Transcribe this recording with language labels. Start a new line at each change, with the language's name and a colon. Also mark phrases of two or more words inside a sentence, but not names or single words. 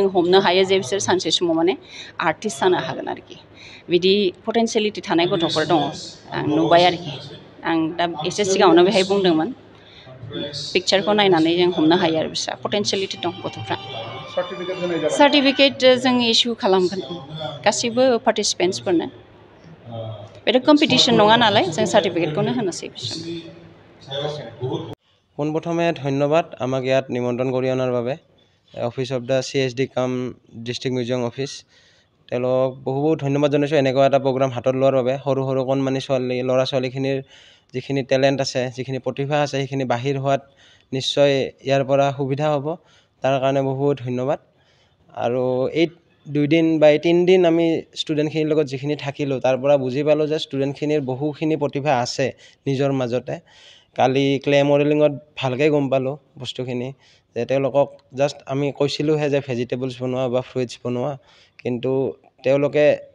Bodo: हमनो हायो जे बिसोर सानसे समाव माने आर्टिस्ट जानो हागोन आरोखि बिदि पटेन्सियेलिटि थानाय गथ'फोर दङ आं नुबाय आरोखि आं दा एसे सिगाङावनो बेहाय बुंदोंमोन पिक्चारखौ नायनानै जों हमनो हायो आरो बिस्रा पटेन्सियेलिटि दं गथ'फ्रा सार्टिफिकेट जों इस्यु खालामगोन गासैबो पार्टिसिपेन्ट्सफोरनो बेथ' कम्पिटिशन नङा नालाय जों सार्टिफिकेटखौनो होनोसै
Assamese: পোনপ্ৰথমে ধন্যবাদ আমাক ইয়াত নিমন্ত্ৰণ কৰি অনাৰ বাবে অফিচ অফ দ্য CSD কাম ডিষ্ট্ৰিক্ট মিউজিয়াম অফিচ তেওঁলোকক বহুত ধন্যবাদ জনাইছোঁ এনেকুৱা এটা প্ৰগ্ৰাম হাতত লোৱাৰ বাবে সৰু কণমানি ল'ৰা ছোৱালীখিনিৰ যিখিনি টেলেণ্ট আছে যিখিনি প্ৰতিভা আছে সেইখিনি বাহিৰ হোৱাত নিশ্চয় ইয়াৰ পৰা সুবিধা হ'ব তাৰ কাৰণে বহুত ধন্যবাদ আৰু এই 2 দিন বা 3 দিন আমি ষ্টুডেণ্টখিনিৰ লগত যিখিনি থাকিলোঁ তাৰ পৰা বুজি পালোঁ যে ষ্টুডেণ্টখিনিৰ বহুখিনি প্ৰতিভা আছে নিজৰ মাজতে কালি
English: clay modelling
Assamese: ভালকৈ গম পালোঁ বস্তুখিনি যে তেওঁলোকক জাষ্ট আমি কৈছিলোঁহে যে ভেজিটেবলছ বনোৱা বা ফ্ৰুইটছ বনোৱা কিন্তু তেওঁলোকে